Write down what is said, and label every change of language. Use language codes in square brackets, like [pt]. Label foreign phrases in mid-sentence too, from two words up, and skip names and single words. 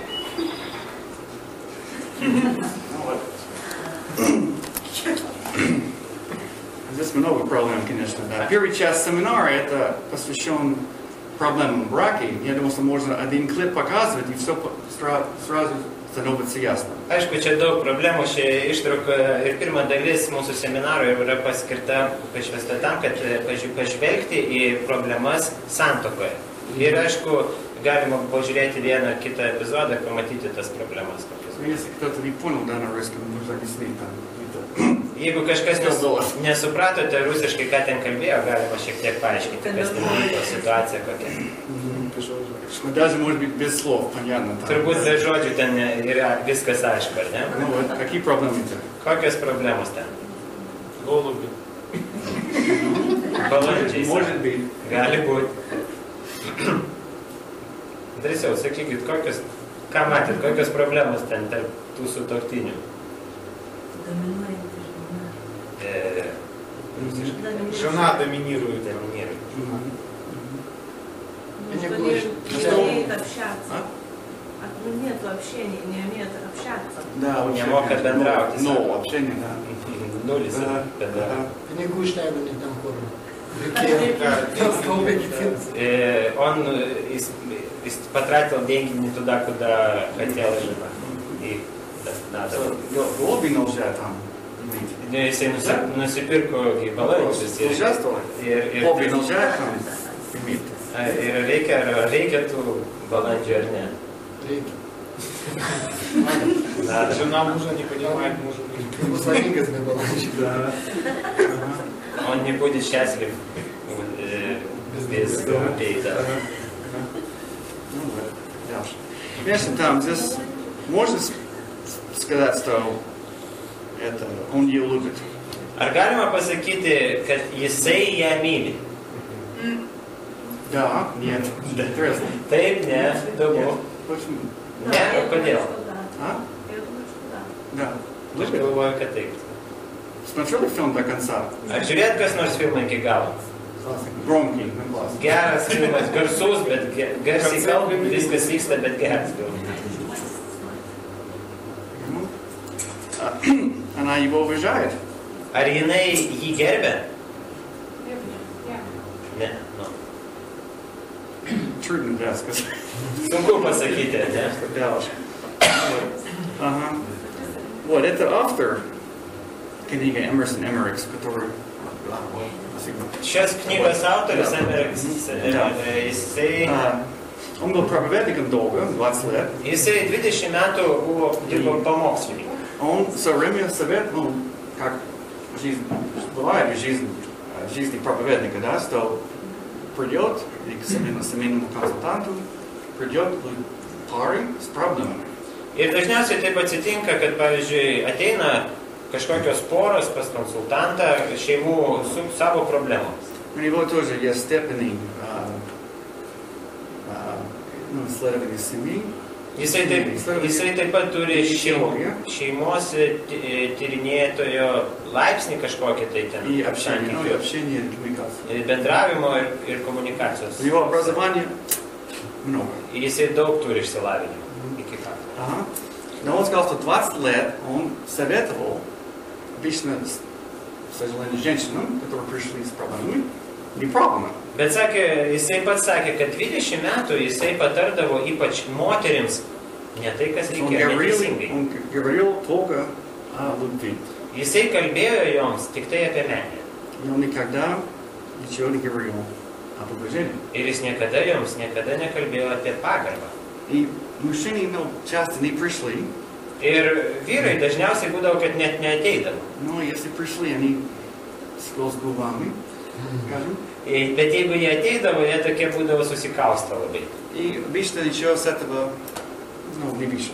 [ru] Здесь много проблем, конечно, да. Первый час семинара это посвящен проблемам брака. Я думал, что можно один клип показывать, и все сразу становится ясно. [lt] Aišku, čia daug problemų, ši ištrauka ir pirma dalis mūsų seminaro yra paskirta, pašvesta tam, kad pažvelgti į problemas santuokoje. Ir aišku, galima pažiūrėti vieną kitą epizodą ir pamatyti tas problemas. [ru] Если кто-то не понял, да, на русском, нужно объяснить там. [lt] Jeigu kažkas nesupratote rusiškai, ką ten kalbėjo, galima šiek tiek paaiškinti, kas ten vyko, situacija kokia. [ru] Даже, может быть, без слов, понятно. [lt] Turbūt be žodžių ten yra viskas aišku, ar ne? [ru] Ну вот, какие проблемы-то? [lt] Kokios problemos ten? [ru] Голуби. [lt] Balandžiai. [ru] Может быть. [lt] Gali būti. Drąsiau, sakykit, ką matėt, kokios problemos ten tarp tų sutuoktinių? [ru] Жена доминирует. Не умеет общаться. Нет вообще, не умеет общаться. Да, Не мог bendrauti. Ну, общение, да. [lt] Nulis [ru] Да, [lt] bendrauti. Pinigų išleido ne ten, kur reikėjo. Taupė kiti. [ru] Он потратил деньги не туда, куда хотела жена. И надо. Голуби нельзя там иметь. [lt] Jisai nusipirko balandžius ir [ru] Голуби нельзя там иметь. [lt] reikia tų balandžių ar ne? Reikia. [ru] Надо. Жена мужа не понимает мужа. [lt] Bus laimingas be balandžių. [ru] Да. Он не будет счастлив без голубей, да. Ну вот, дальше. Конечно, там здесь можно сказать, что это он ее любит. [lt] Ar galima pasakyti, kad jisai ją myli? [ru] Да, нет, интересно. [lt] Taip, ne, įdomu. [ru] Почему? [lt] Ne, kodėl? [ru] А? Я думаю, что да. Да. [lt] Aš galvoju, kad taip. [ru] Смотрели фильм до конца? [lt] Ar žiūrėt kas nors filmą iki galo? [ru] Громкий, на класс. [lt] Geras filmas, garsus, bet garsiai kalbim, viskas vyksta, bet geras filmas. [ru] Она его уважает. [lt] Ar jinai jį gerbė? Ne, nu. [ru] Трудно, да, сказать. [lt] Sunku pasakyti, ne? [ru] Дальше. Ага. Вот, это автор книги Эмерсон Эмерикс, который... [lt] Šios knygos autorius Emeriks, jisai [ru] Он был проповедником долго, 20 лет. [lt] Jisai 20 metų dirbo pamokslininku. [ru] Он все время советовал, как жизнь бывает в жизни проповедника, да, что придет и к семейному консультанту, придет парень с проблемами. [lt] Ir dažniausiai taip atsitinka, kad, pavyzdžiui, ateina kažkokios poros pas konsultantą šeimų su savo problemomis. [ru] У него тоже есть степени исследования семьи. [lt] Jisai taip pat turi šeimos tyrinėtojo laipsnį kažkokį tai ten. [ru] И общение, и коммуникация. [lt] Bendravimo ir komunikacijos. [ru] У него образования много. [lt] Jisai daug turi išsilavinimo. Iki fakto. [ru] Ага. Но он сказал, что 20 лет он советовал обычно, к сожалению, женщинам, которые пришли с проблемами, не проблемы. [lt] Bet jisai pats sakė, kad 20 metų jisai patardavo ypač moterims ne tai, kas reikėjo, neteisingai. [ru] Он говорил только о любви. [lt] Jisai kalbėjo joms tik tai apie meilę. [ru] И он никогда ничего не говорил об уважении. [lt] Ir jis joms niekada nekalbėjo apie pagarbą. [ru] И мужчины, часто не пришли. [lt] Ir vyrai dažniausiai būdavo, kad net neateidavo. [ru] Но если пришли, они с губами, скажем. [lt] Bet jeigu jie ateidavo, jie tokie būdavo susikaustę labai. [ru] И обычно ничего с этого не вышло.